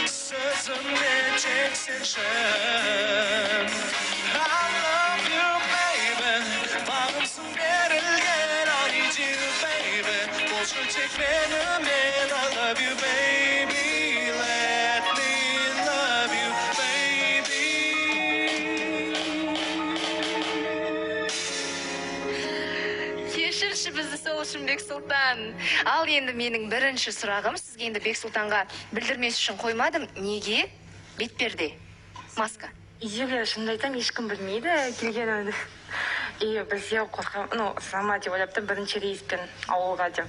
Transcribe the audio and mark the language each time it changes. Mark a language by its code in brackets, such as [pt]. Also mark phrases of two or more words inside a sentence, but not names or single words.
[kk] Сөзіме жексенші. [en] I love you, baby. [kk] Бағымсың берілген, [en] I need you, baby. [kk] Болшы тек менімен, [en] I love you, baby. Let me love you, baby. [kk] Кешірші бізді сол үшін Бексұлтан. Ал енді менің бірінші сұрағым, сізге енді Бексұлтанға білдірмес үшін қоймадым. Неге бетперде? Маска. Үйдегілер шынымды айтсам, ешкім білмейді келгенімді. И бізде қорқам, сама деп ойлаптым, бірінші рейспен ауылға деп.